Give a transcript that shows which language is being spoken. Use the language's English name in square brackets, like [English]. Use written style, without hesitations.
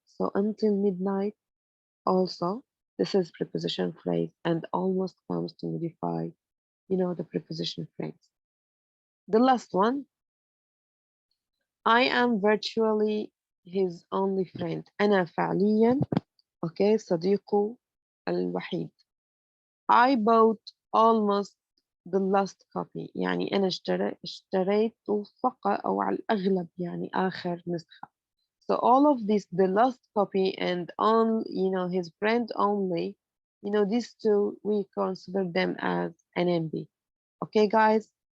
[English] So until midnight also, this is preposition phrase and almost comes to modify, the preposition phrase. The last one, I am virtually his only friend. [Arabic] أنا فعليا صديقه الوحيد. [English] I bought almost the last copy. [Arabic] يعني أنا اشتريت فقط أو على الأغلب يعني آخر نسخة. [English] So all of this, the last copy and on, his friend only, these two, we consider them as an NB. Okay, guys?